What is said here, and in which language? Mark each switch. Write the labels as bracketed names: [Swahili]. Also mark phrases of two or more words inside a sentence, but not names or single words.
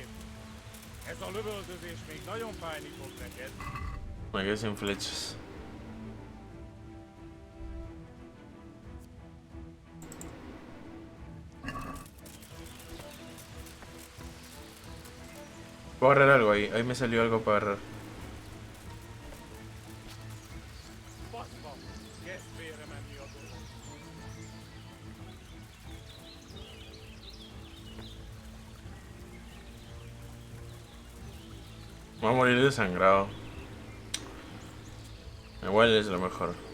[Hungarian] Ez a lövöldözés még nagyon fájni fog neked. [Spanish] Me quedé sin flechas. Puedo agarrar algo ahí. Ahí me salió algo para agarrar. [Hungarian] Baszva! Kezd félre menni a dolog. [Spanish] Voy a morir desangrado. Igual es lo mejor.